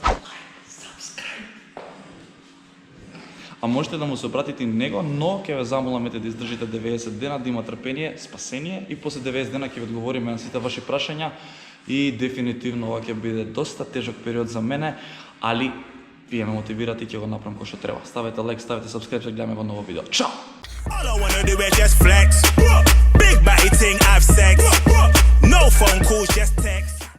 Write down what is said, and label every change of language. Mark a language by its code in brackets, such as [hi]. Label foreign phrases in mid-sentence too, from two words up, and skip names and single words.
[mk] А можете да му се обратите и него, но ќе ве замолам да издржите 90 дена, да има трпение, спасение и после 90 дена ќе ви одговориме на сите ваши прашања и дефинитивно ова ќе биде доста тежок период за мене, али вие ме мотивирате и ќе го направам кој што треба. Ставете лайк, ставете subscribe, се гледаме во ново видео. Чао! [en] All I wanna do is just flex. Big body thing, have sex. No phone calls, just text.